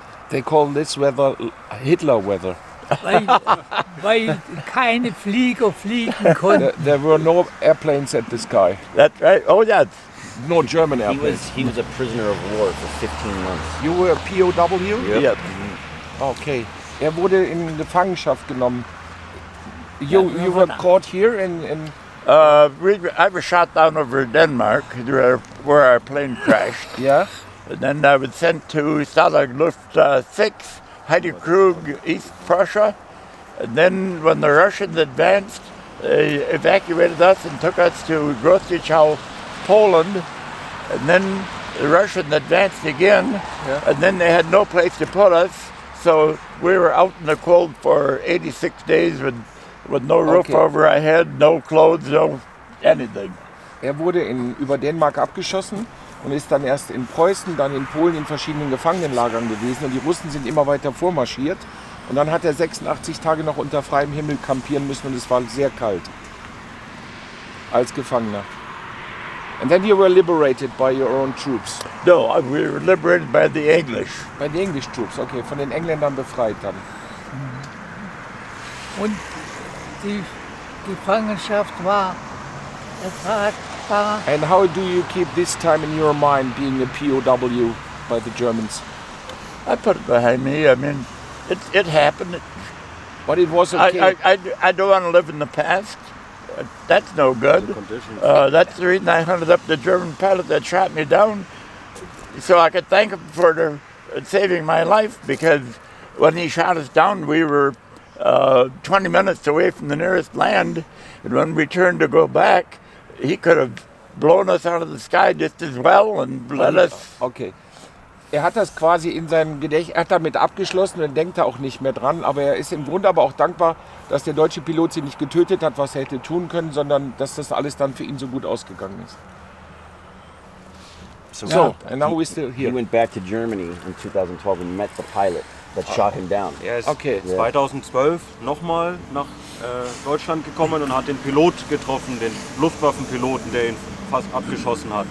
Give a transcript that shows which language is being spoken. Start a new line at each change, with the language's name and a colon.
English: They call this weather Hitler weather.
German: Weil keine Flieger fliegen konnten.
English: There were no airplanes at the sky. That's right. Oh, yeah. No German He airplanes. was a prisoner of war for 15 months. You were a POW? Yep. Okay.
German: Er wurde in Gefangenschaft genommen.
English: You were caught here in I was shot down over Denmark, where our plane crashed. yeah. And then I was sent to Luft 6, Heidekrug, East Prussia. And then when the Russians advanced, they evacuated us and took us to Grodzichow, Poland. And then the Russians advanced again, and then they had no place to put us. So we were out in the cold for 86 days with no roof over our head, no clothes, no anything.
German: Er wurde über Dänemark abgeschossen und ist dann erst in Preußen, dann in Polen in verschiedenen Gefangenenlagern gewesen. Und die Russen sind immer weiter vormarschiert. Und dann hat er 86 Tage noch unter freiem Himmel kampieren müssen und es war sehr kalt. Als Gefangener.
English: And then you were liberated by your own troops. No, we were liberated by the English. By the English troops, okay.
German: Von den Engländern befreit dann. Und die Gefangenschaft war ertragbar.
English: And how do you keep this time in your mind, being a POW by the Germans? I put it behind me. I mean, it happened. But it was okay. I don't want to live in the past. That's no good. That's the reason I hunted up the German pilot that shot me down, so I could thank him for saving my life, because when he shot us down, we were 20 minutes away from the nearest land, and when we turned to go back, he could have blown us out of the sky just as well and let us... Okay.
German: Er hat das quasi in seinem Gedächtnis, er hat damit abgeschlossen und denkt da auch nicht mehr dran, aber er ist im Grunde aber auch dankbar, dass der deutsche Pilot sie nicht getötet hat, was er hätte tun können, sondern dass das alles dann für ihn so gut ausgegangen ist.
English: So, and now we're still here. He went back to Germany in 2012 and met the pilot that shot him down.
German: Er ist
English: Okay.
German: 2012 nochmal nach Deutschland gekommen und hat den Pilot getroffen, den Luftwaffenpiloten, der ihn fast abgeschossen hat.